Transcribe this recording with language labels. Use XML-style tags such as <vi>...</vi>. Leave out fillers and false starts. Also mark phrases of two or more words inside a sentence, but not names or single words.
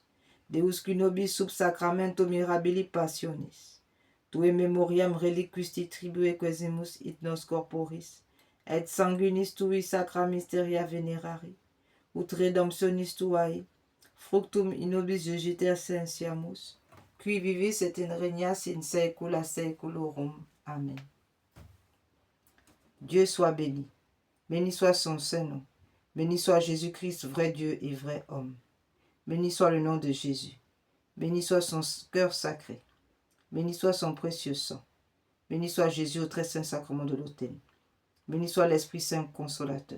<la>Deus qui nobis sub sacramento mirabili passionis, tue memoriam reliquis tribue quesimus it nos corporis, et sanguinis tui sacra mysteria venerari, ut redemptionis tuae, fructum in nobis jugiter sentiamus, qui vivis et in regnas in saecula saeculorum.</la> <fr>Amen. Dieu soit béni. Béni soit son Saint-Nom. Béni soit Jésus-Christ, vrai Dieu et vrai homme. Béni soit le nom de Jésus. Béni soit son cœur sacré. Béni soit son précieux sang. Béni soit Jésus au très saint sacrement de l'autel. Béni soit l'Esprit Saint consolateur.</fr>